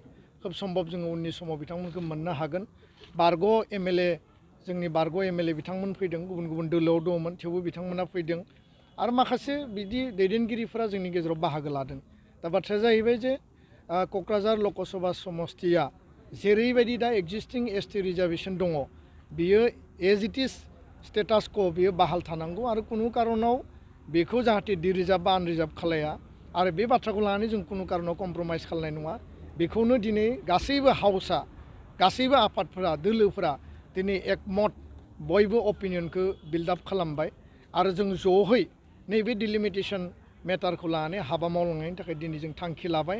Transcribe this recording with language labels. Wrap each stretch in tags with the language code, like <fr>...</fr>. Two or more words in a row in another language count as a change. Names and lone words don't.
<brx>खोब सम्भब जोङो उननि समाव बिथांमोनखौ मोननो हागोन। बारग' MLA जोंनि बारग' MLA बिथांमोन फैदों, गुबुन गुबुन दोलोआव दङमोन थेवबो बिथांमोना फैदों आरो माखासे बिदि दैदेनगिरिफोरा जोंनि गेजेराव बाहागो लादों। दा बाथ्राया जाहैबाय जे क'क्राझार ल'कसभा समष्टिया जेरैबायदि दा</brx> <en>existing ST reservation</en> <brx>दङ, बियो</brx> <en>as it is status</en> <brx>क' बियो बाहाल थानांगौ आरो खुनु कारनाव बेखौ जाहाथे डिरिजार्भ बा आनरिजार्भ खालाया आरो बे बाथ्राखौ लानानै जों खुनु कारनाव कमप्रमाइस खालामनाय नङा। बेखौनो दिनै गासैबो हाउसआ, गासैबो आफादफोरा, दोलोफोरा दिनै एकमत बयबो अपिनियनखौ बिल्डआप खालामबाय आरो जों ज'है नैबे डिलिमिटेशन मेटारखौ लानानै हाबा मावलांनायनि थाखाय दिनै जों थांखि लाबाय।</brx>